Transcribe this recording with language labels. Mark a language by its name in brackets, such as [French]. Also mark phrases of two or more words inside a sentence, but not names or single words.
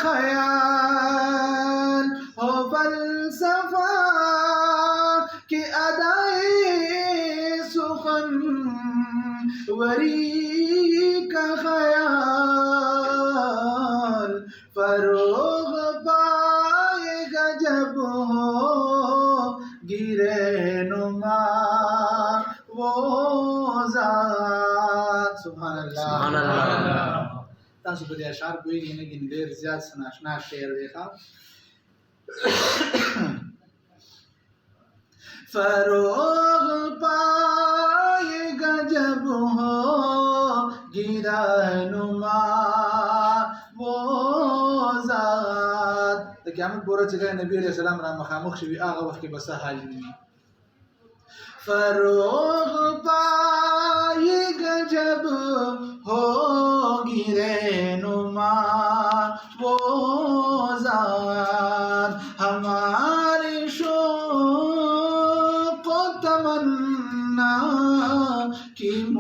[Urdu] خیال، ہو فلسفہ کی ادائے سخن وری کا خیال، فروغ پائے گا جب ہو گرے نما وہ ذات، [Arabic] سبحان اللہ سبحان اللہ۔ [Pashto] تاسو په دې اشعار پوهېږئ نه ګینې ډېر زیات څه ناشنا شعر دی ښه [Urdu] فروغ پائے گا جب ہو گرہنما وہ ذات. [Pashto] د قیامت پورې چې کله نبی [Arabic] علیہ السلام [Pashto] را مخامخ شوي هغه وخت کې به څه حال وي. [Urdu] فروغ پائے گا جب ہوگی رہنما وہ ذات ہمارے شوق و تمنا کی